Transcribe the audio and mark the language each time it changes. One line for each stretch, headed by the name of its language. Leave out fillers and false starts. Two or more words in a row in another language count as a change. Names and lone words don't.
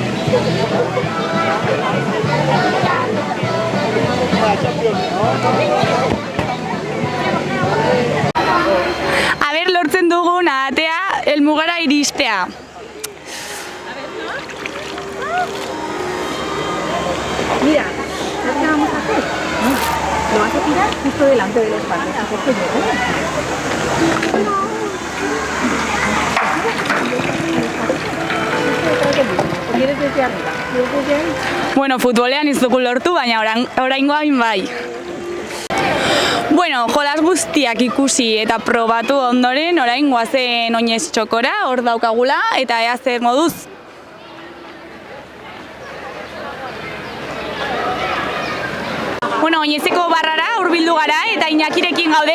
Basque: Lortzen dugun atea helmugara iristea.
Spanish: Mira, ¿sabes qué vamos a hacer? Lo vas a tirar justo delante de los patos. ¿Quieres desde arriba?
Basque: Bueno, futbolean ez dugu lortu, baina oraingoan bai. Bueno, jolas guztiak ikusi eta probatu ondoren, orain goazen oinez txokora, hor daukagula, eta ea zer moduz. Bueno, oinezeko barrara hurbildu gara eta Iñakirekin gaude.